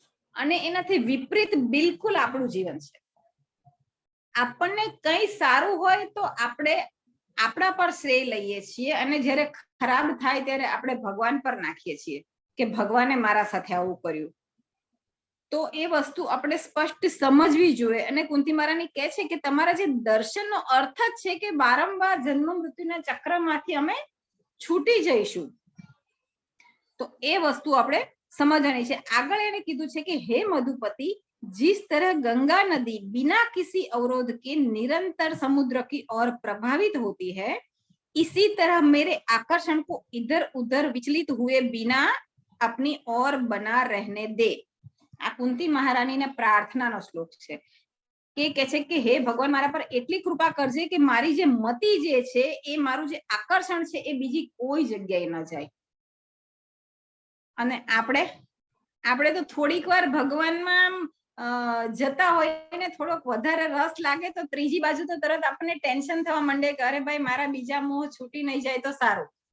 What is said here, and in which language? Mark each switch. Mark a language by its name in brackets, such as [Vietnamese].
[Gujarati] અને એનાથી વિપરીત બિલકુલ આપણું જીવન છે. આપણને કંઈ સારું હોય તો આપણે આપણા પર શ્રેય લઈએ છીએ અને જ્યારે ખરાબ થાય ત્યારે આપણે ભગવાન પર નાખીએ છીએ કે ભગવાને મારા સાથે આવું કર્યું. તો એ વસ્તુ આપણે સ્પષ્ટ સમજવી જોઈએ. અને કુંતી મહારાણી કહે છે કે તમારા જે દર્શનનો અર્થ જ છે કે વારંવાર જન્મ મૃત્યુના ચક્રમાંથી અમે છૂટી જઈશું. તો એ વસ્તુ આપણે [Hindi] समझनी है. आगे [Gujarati] એને કીધું છે [Hindi] कि हे मधुपति, जिस तरह गंगा नदी बिना किसी अवरोध के निरंतर समुद्र की ओर प्रभावित होती है, इसी तरह मेरे आकर्षण को इधर उधर विचलित हुए बिना अपनी ओर बना रहने दे. [Gujarati] આ કુંતી મહારાણીને પ્રાર્થનાનો શ્લોક છે કે છે કે હે ભગવાન મારા પર એટલી કૃપા કરજે કે મારી જે મતિ જે છે એ મારું જે આકર્ષણ છે એ બીજી કોઈ જગ્યાએ ન જાય. અને આપણે તો થોડીક વાર ભગવાનમાં જતા હોય ને થોડોક વધારે રસ લાગે તો ત્રીજી બાજુ તો તરત આપણને ટેન્શન થવા માંડે કે અરે ભાઈ મારા બીજા મોહ છૂટી નહીં જાય તો સારું.